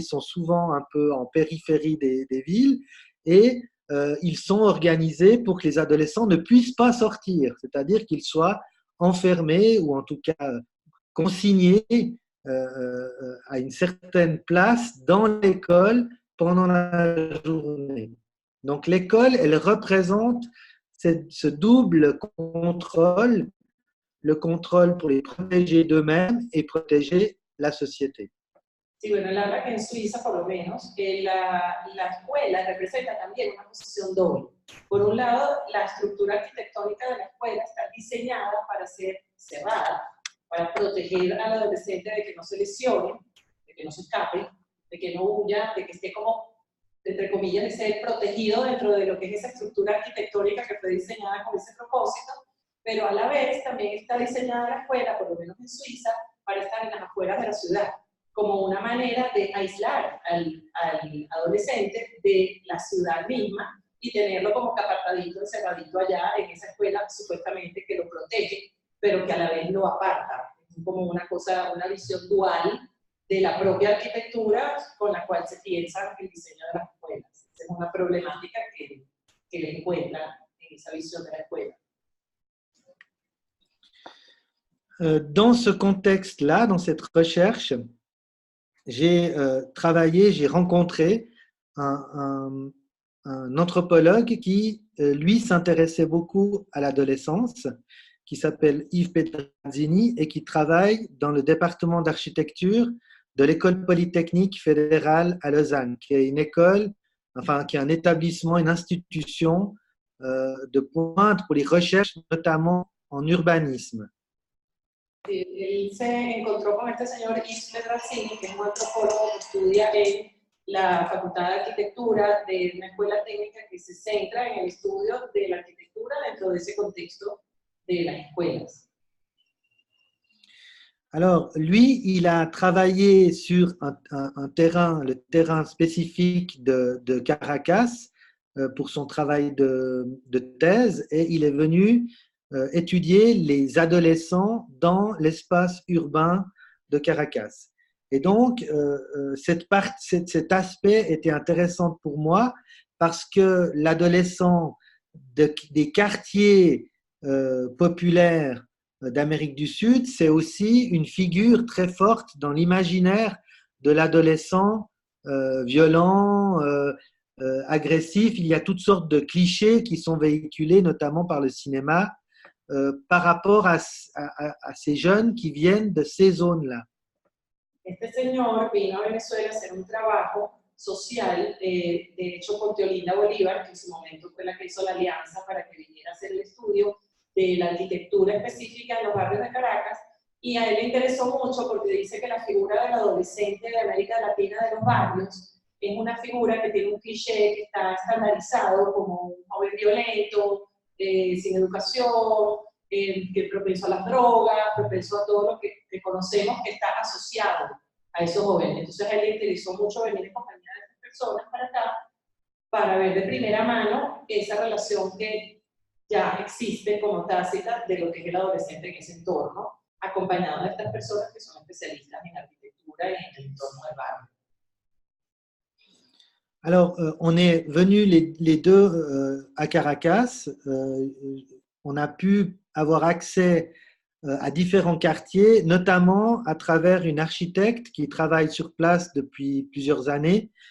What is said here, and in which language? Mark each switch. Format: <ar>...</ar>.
<fr>Ils sont souvent un peu en périphérie des villes et ils sont organisés pour que les adolescents ne puissent pas sortir, c'est-à-dire qu'ils soient enfermés ou en tout cas consignés à une certaine place dans l'école pendant la journée. Donc l'école, elle représente ce double contrôle, le contrôle pour les protéger d'eux-mêmes et protéger la société.</fr> <es>Sí, bueno, él habla que en Suiza, por lo menos, la escuela representa también una posición doble. Por un lado, la estructura arquitectónica de la escuela está diseñada para ser cerrada, para proteger al adolescente de que no se lesione, de que no se escape, de que no huya, de que esté como, entre comillas, de ser protegido dentro de lo que es esa estructura arquitectónica que fue diseñada con ese propósito, pero a la vez también está diseñada la escuela, por lo menos en Suiza, para estar en las afueras de la ciudad, como una manera de aislar al adolescente de la ciudad misma y tenerlo como que apartadito, encerradito allá en esa escuela supuestamente que lo protege, pero que a la vez lo aparta. Es como una cosa, una visión dual de la propia arquitectura con la cual se piensa el diseño de las escuelas. Esa es una problemática que le encuentran en esa visión de la escuela.</es> <fr>Dans ce contexte-là, dans cette recherche, j'ai travaillé, j'ai rencontré un anthropologue qui, lui, s'intéressait beaucoup à l'adolescence, qui s'appelle Yves Petrazzini et qui travaille dans le département d'architecture de l'École polytechnique fédérale à Lausanne, qui est une école, enfin, qui est un établissement, une institution de pointe pour les recherches, notamment en urbanisme.</fr> <es>Él se encontró con este señor Yves Petrazzini, que es un antropólogo que estudia en la Facultad de Arquitectura de una escuela técnica que se centra en el estudio de la arquitectura dentro de ese contexto de las escuelas.</es> <fr>Alors, lui, il a travaillé sur un terrain, le terrain spécifique de Caracas pour son travail de thèse et il est venu étudier les adolescents dans l'espace urbain de Caracas. Et donc, cet aspect était intéressant pour moi parce que l'adolescent des quartiers populaires d'Amérique du Sud, c'est aussi une figure très forte dans l'imaginaire de l'adolescent violent, agressif. Il y a toutes sortes de clichés qui sont véhiculés, notamment par le cinéma, par rapport à ces jeunes qui viennent de ces zones-là.</fr> <es>Este señor vino a Venezuela a hacer un trabajo social, de hecho con Teolinda Bolívar, que en su momento fue la que hizo la alianza para que viniera a hacer el estudio de la arquitectura específica en los barrios de Caracas, y a él le interesó mucho porque dice que la figura del adolescente de América Latina de los barrios es una figura que tiene un cliché que está estandarizado como un joven violento, sin educación, que propenso a las drogas, propenso a todo lo que conocemos que está asociado a esos jóvenes. Entonces a él le interesó mucho venir en compañía de estas personas para acá, para ver de primera mano esa relación que ya existe como tácita de lo que es el adolescente en ese entorno, acompañado de estas personas que son especialistas en arquitectura y en el entorno del barrio.</es> <fr>Alors, on est venus les deux à Caracas. On a pu avoir accès à différents quartiers, notamment à travers une architecte qui travaille sur place depuis plusieurs années.</fr>